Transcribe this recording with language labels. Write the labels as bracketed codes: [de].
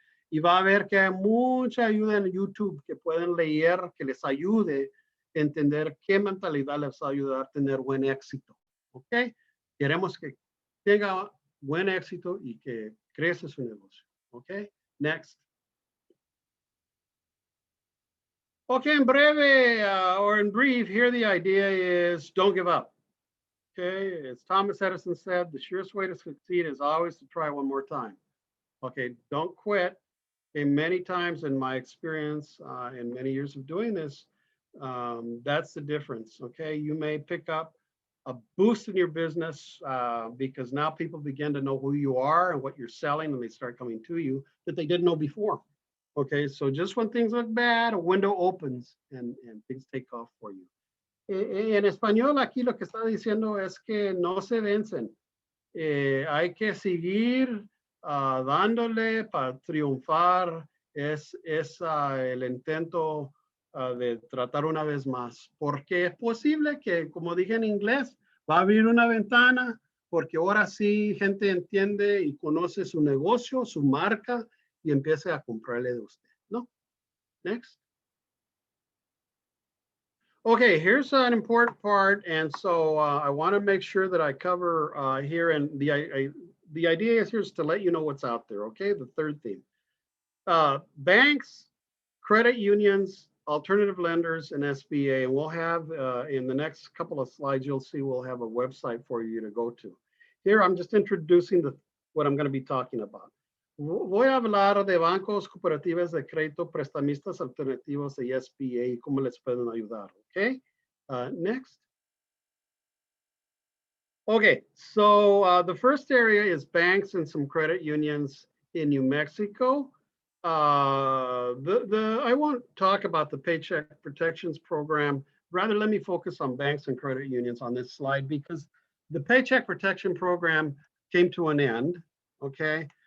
[es] Y va a ver que hay mucha ayuda en YouTube que pueden leer, que les ayude a entender qué mentalidad les va a ayudar a tener buen éxito, ¿ok? Queremos que tenga buen éxito y que crezca su negocio, ¿ok? [en] Next. Okay, in breve, or in brief, here the idea is don't give up. Okay, as Thomas Edison said, the surest way to succeed is always to try one more time. Okay, don't quit. Okay, many times in my experience, in many years of doing this, that's the difference. Okay, you may pick up a boost in your business because now people begin to know who you are and what you're selling, and they start coming to you that they didn't know before. Okay, so just when things look bad, a window opens and things take off for you. [es] En español, aquí lo que está diciendo es que no se vencen. Hay que seguir dándole para triunfar. Es el intento de tratar una vez más. Porque es posible que, como dije en inglés, va a abrir una ventana porque ahora sí gente entiende y conoce su negocio, su marca, y empiece a comprarle de usted, ¿no? [en] Next. Okay, here's an important part, and so I want to make sure that I cover here, and the idea is here is to let you know what's out there, okay? The third theme. Banks, credit unions, alternative lenders and SBA, and we'll have in the next couple of slides, you'll see we'll have a website for you to go to. Here, I'm just introducing what I'm going to be talking about. [es] Voy a hablar de bancos, cooperativas de crédito, prestamistas, alternativos y SBA y cómo les pueden ayudar, okay? [en] Next. Okay, so the first area is banks and some credit unions in New Mexico. I won't talk about the Paycheck Protections Program. Rather, let me focus on banks and credit unions on this slide because the Paycheck Protection Program came to an end, okay?